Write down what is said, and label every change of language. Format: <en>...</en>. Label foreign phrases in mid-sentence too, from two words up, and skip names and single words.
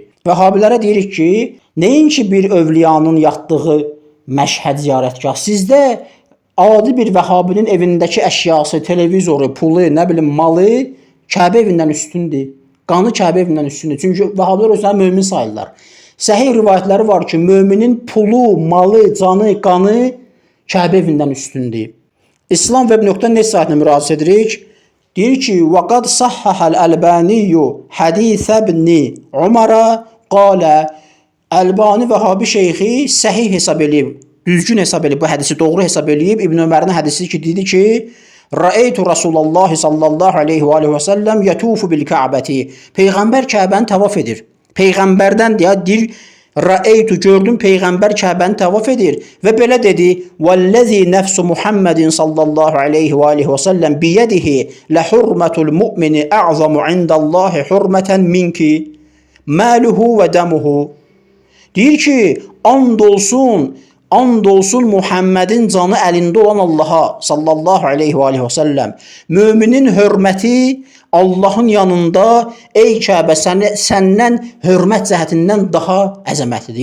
<az>Vəhabilərə deyirik ki, nəinki bir övliyanın yatdığı Məşhəd ziyarətgah, sizdə adi bir vəhabinin evindəki əşyası, televizoru, pulu, nə bilim, malı Kəbə evindən üstündür. Qanı Kəbə evindən üstündür. Çünki vəhabilər özlərini mömin sayırlar. Səhih rivayətləri var ki, möminin pulu, malı, canı, qanı Kəbə evindən üstündür. İslamweb.net saytına müraciət edirik. Deyir ki,</az> <ar>وَقَدْ صَحَّحَ الْأَلْبَانِيُّ حَدِيثَ بْنِ عُمَرَ قَالَ</ar> <az>Əlbani Vəhabi şeyxi səhih hesab edib, düzgün hesab edib, bu hədisi doğru hesab edib. İbn Ömərin hədisi ki, dedi ki,</az> <ar>رأيت رسول الله صلى الله عليه وسلم يطوف بالكعبة.</ar> <az>Peyğəmbər Kəbəni təvaf edir. Peyğəmbərdən deyir, Rəeytu gördüm Peyğəmbər Kəbəni təvaf edir və belə dedi:</az> <ar>"والذي نفس محمد صلى الله عليه وآله وسلم بيده لحرمة المؤمن أعظم عند الله حرمة منك ماله ودمه."</ar> <az>Deyir ki, and olsun Muhammedin canı əlində olan Allaha</az> <ar>صلى الله عليه وآله وسلم.</ar> <az>Möminin hörməti Allahın yanında ey Kəbə səndən hörmət cəhətindən daha əzəmətlidir.</az>